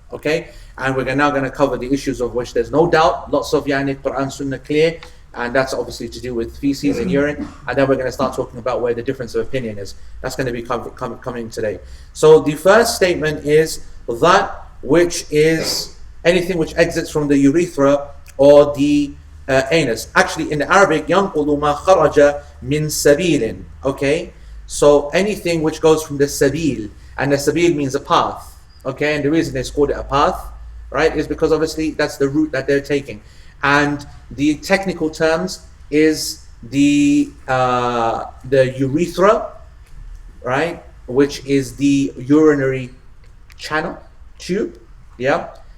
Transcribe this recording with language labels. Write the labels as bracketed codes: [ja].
[en] Okay, and we're now going to cover the issues of which there's no doubt, lots of Quran Sunnah clear, and that's obviously to do with feces and urine. And then we're going to start talking about where the difference of opinion is. That's going to be coming today. So the first statement is that which is anything which exits from the urethra or the anus. Actually, in Arabic, [ar] ينقض ما خرج من سبيل. [en] Okay, so anything which goes from the sabil, and the sabil means a path. Okay, and the reason it's called it a path, right, is because obviously that's the route that they're taking. And the technical terms is the urethra, right, which is the urinary tube, yeah.